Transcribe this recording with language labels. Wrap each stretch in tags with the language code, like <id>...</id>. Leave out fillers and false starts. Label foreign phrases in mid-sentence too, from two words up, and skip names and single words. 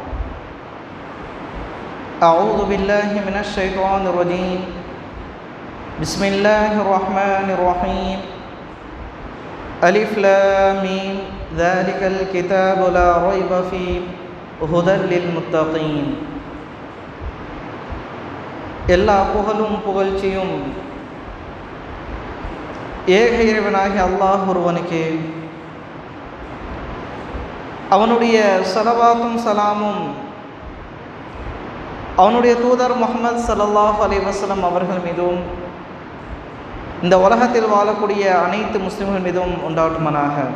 <ar>أعوذ بالله من الشيطان الرجيم. بسم الله الرحمن الرحيم. ألف لام ميم ذلك الكتاب لا ريب فيه هدى للمتقين.</ar> <ta>எல்லா புகழும் புகழ்ச்சியும் ஏக இறைவனாகிய அல்லாஹ் ஒருவனுக்கே. அவனுடைய ஸலவாத்தும் சலாமும் அவனுடைய தூதர் முஹம்மது</ta> <ar>صلى الله عليه وسلم</ar> <ta>அவர்கள் மீதும் இந்த உலகத்தில் வாழக்கூடிய அனைத்து முஸ்லிம்கள் மீதும் உண்டாட்டுமனாக.</ta>